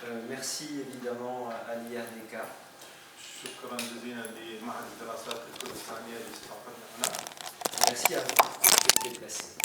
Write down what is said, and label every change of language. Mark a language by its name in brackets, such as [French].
[French] Merci évidemment à l'IRDK. [Arabic] شكرا جزيلا لمعهد الدراسات الكردستانية لاستضافتنا هنا. [French] Merci à vous de déplacer.